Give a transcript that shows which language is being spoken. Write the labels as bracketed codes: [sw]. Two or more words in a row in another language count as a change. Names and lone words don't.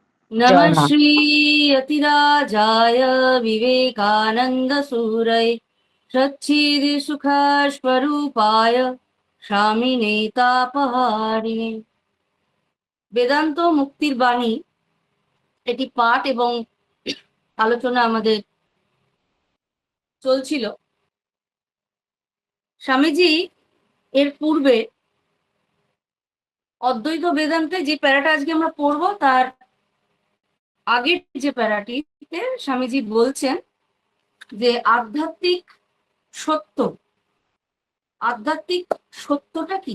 [sa] नमः [bn] জয় মা। [sa] श्री यतिराजाय विवेकानन्दसूरय सच्चिदसुखस्वरूपाय स्वामिने तापहारिणे। [bn] বেদান্ত মুক্তির বাণী এটি পাঠ এবং আলোচনা আমাদের চলছিল। স্বামীজি এর পূর্বে অদ্বৈত বেদান্তে যে প্যারাটা আজকে আমরা পড়বো তার আগের যে প্যারাটিতে স্বামীজি বলছেন যে আধ্যাত্মিক সত্য, আধ্যাত্মিক সত্যটা কি।